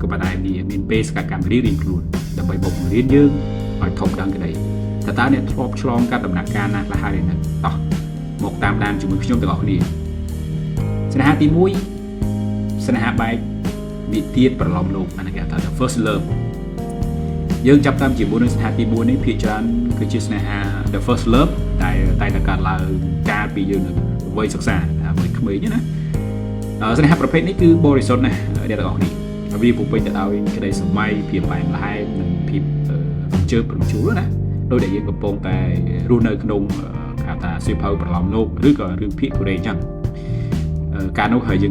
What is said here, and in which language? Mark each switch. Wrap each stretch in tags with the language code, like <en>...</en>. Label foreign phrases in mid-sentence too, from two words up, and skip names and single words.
<km>ប៉ុន្តែវាមានបេសកកម្មរៀងៗខ្លួនដើម្បីមកបង្រៀនយើងឲ្យធំដឹងក្តីតើតើអ្នកធ្លាប់ឆ្លងកាត់ដំណាក់កាលណាខ្លះហើយនៅតោះមកតាមដានជាមួយខ្ញុំទាំងអស់គ្នាស្នេហាទី1ស្នេហាបែកវិទាតប្រឡំលោកអានេះគេហៅថា</km> <en>first love</en> <km>យើងចាប់តាមជាមួយនឹងស្នេហាទី4នេះភាគច្រើនគឺជាស្នេហា</km> <en>the first love</en> <km>ដែលតែកើតឡើងកាលពីយើងនៅវ័យ សិក្សាវ័យក្មេងណាស្នេហាប្រភេទនេះគឺបរិសុទ្ធណាស់អ្នកទាំងអស់គ្នាវាពុពេញទៅដោយក្តីសម័យភាពផ្អែមល្ហែមនិងភាពជើបរំជួលណាដោយដែលយើងកំពុងតែរស់នៅក្នុងគេថាសៀវភៅប្រឡំលោកឬក៏រឿងភាគកូរ៉េអញ្ចឹងការនោះហើយយើង</km>